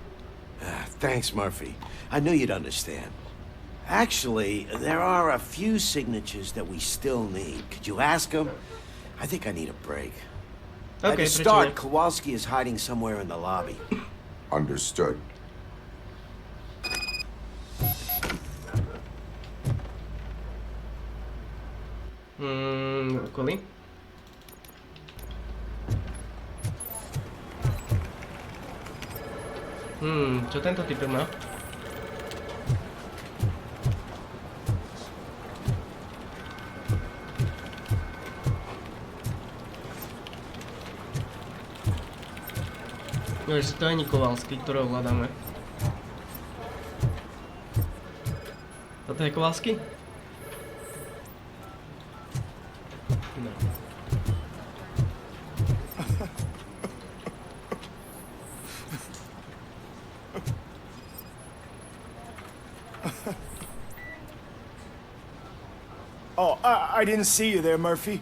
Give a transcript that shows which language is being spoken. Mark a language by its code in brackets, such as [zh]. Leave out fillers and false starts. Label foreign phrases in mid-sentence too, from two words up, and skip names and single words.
[en] Thanks, Murphy. I knew you'd understand. Actually, there are a few signatures that we still need. Could you ask them? I think I need a break. Ok, [sk] To prečo [en] start, [sk] nie? [en] Kowalski is hiding somewhere in the lobby. Understood. [sk] Okolí. Čo tento typek má? No, že to je Kovalský, ktorého hľadáme. Toto je Kovalský? No. [en] Oh, I didn't see you there, Murphy.